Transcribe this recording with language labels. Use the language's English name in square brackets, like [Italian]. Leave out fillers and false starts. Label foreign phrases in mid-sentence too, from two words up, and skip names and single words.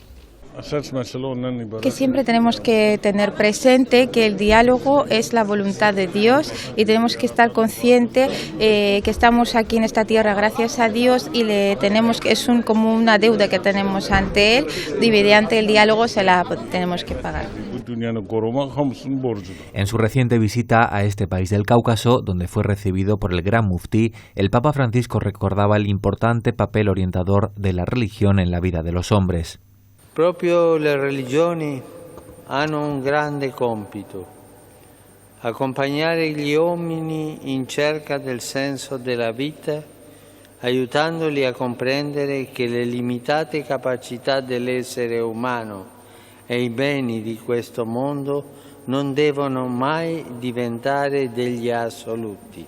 [Spanish] Que siempre tenemos que tener presente que el diálogo es la voluntad de Dios y tenemos que estar conscientes que estamos aquí en esta tierra gracias a Dios y es como una deuda que tenemos ante Él y mediante el diálogo se la tenemos que pagar. En su reciente visita a este país del Cáucaso, donde fue recibido por el gran muftí, el Papa Francisco recordaba el importante papel orientador de la religión en la vida de los hombres. [Italian] Proprio le religioni hanno un grande compito, accompagnare gli uomini in cerca del senso della vita, aiutandoli a comprendere che le limitate capacità dell'essere umano e i beni di questo mondo non devono mai diventare degli assoluti.